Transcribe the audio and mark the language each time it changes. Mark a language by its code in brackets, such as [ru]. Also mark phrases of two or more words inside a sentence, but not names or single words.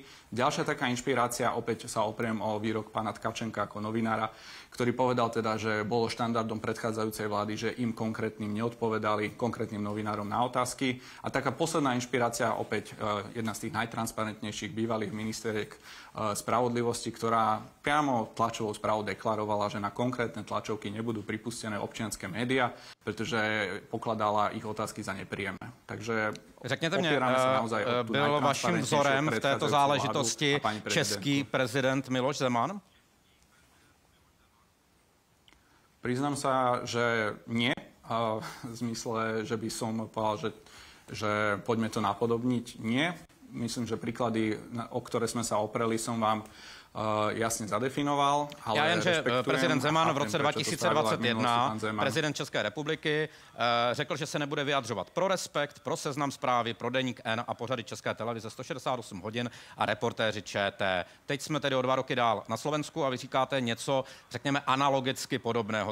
[sk] Ďalšia taká inšpirácia, opäť sa opriem o výrok pána Tkačenka ako novinára, ktorý povedal teda, že bolo štandardom predchádzajúcej vlády, že im konkrétnym neodpovedali, konkrétnym novinárom na otázky. A taká posledná inšpirácia, opäť jedna z tých najtransparentnejších bývalých ministeriek spravodlivosti, ktorá priamo tlačovou správou deklarovala, že na konkrétne tlačovky nebudú pripustené občianske médiá, pretože pokladala ich otázky za nepríjemné. Takže [cs] řekněte mě, byl vaším vzorem v této záležitosti český prezident Miloš Zeman? [sk] Priznám sa, že nie. V zmysle, že by som povedal, že poďme to napodobniť. Nie. Myslím, že príklady, o ktoré sme sa opreli, som vám jasně zadefinoval. [cs] Ale já jen, že prezident Zeman v roce 2021, prezident České republiky, řekl, že se nebude vyjadřovat pro Respekt, pro Seznam Zprávy, pro Deník N a pořady České televize 168 hodin a Reportéři ČT. Teď jsme tedy o 2 roky dál na Slovensku a vy říkáte něco, řekněme, analogicky podobného.